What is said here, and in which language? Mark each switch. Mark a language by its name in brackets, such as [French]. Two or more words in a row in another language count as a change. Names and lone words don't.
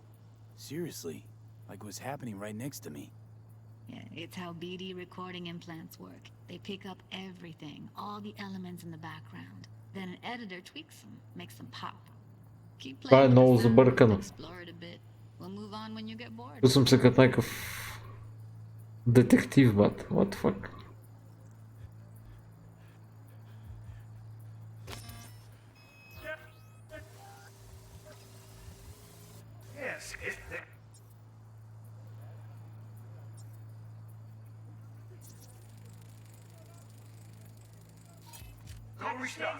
[English] Seriously, like what's happening right next to me. Yeah, it's how BD recording implants work. They pick up everything, all the elements in the background. Then an editor tweaks them, makes them pop. Keep playing [Bulgarian] много [English] with the sound, [Bulgarian] забъркано. [English] explore it a bit. We'll move on when you get bored. [Bulgarian] Чувствам се като някакъв детектив, бат. [English] What the fuck? Yes, Go restock.